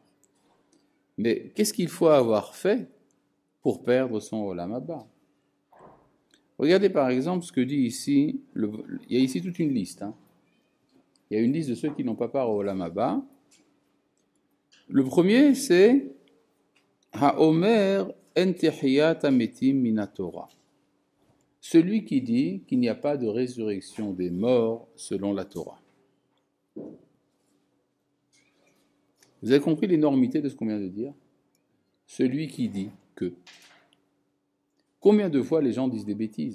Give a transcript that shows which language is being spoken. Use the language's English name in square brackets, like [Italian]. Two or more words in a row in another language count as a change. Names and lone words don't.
[French] Mais qu'est-ce qu'il faut avoir fait pour perdre son [Hebrew] עולם הבא? [French] Regardez par exemple ce que dit ici, il y a ici toute une liste. Il y a une liste de ceux qui n'ont pas part au [Hebrew] עולם הבא. [French] Le premier, c'est [Hebrew] האומר אין תחיית המתים מן התורה. [French] Celui qui dit qu'il n'y a pas de résurrection des morts selon la Torah. Vous avez compris l'énormité de ce qu'on vient de dire? Celui qui dit que. Combien de fois les gens disent des bêtises?